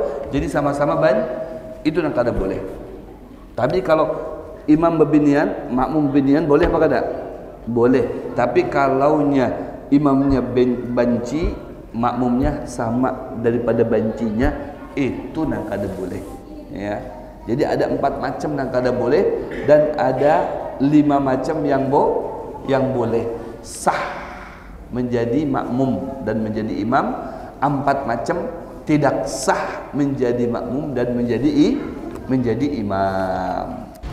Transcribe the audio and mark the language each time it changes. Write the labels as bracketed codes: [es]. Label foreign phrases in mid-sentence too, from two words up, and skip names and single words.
[id] Jadi sama-sama itu yang kada boleh. Tapi kalau imam bebinian, makmum bebinian boleh apa kada? Boleh. Tapi kalaunya imamnya banci, makmumnya sama daripada bancinya, itu nang kada boleh. Ya. Jadi ada 4 macam nang kada boleh dan ada 5 macam yang boleh. Sah menjadi makmum dan menjadi imam. 4 macam tidak sah menjadi makmum dan menjadi imam.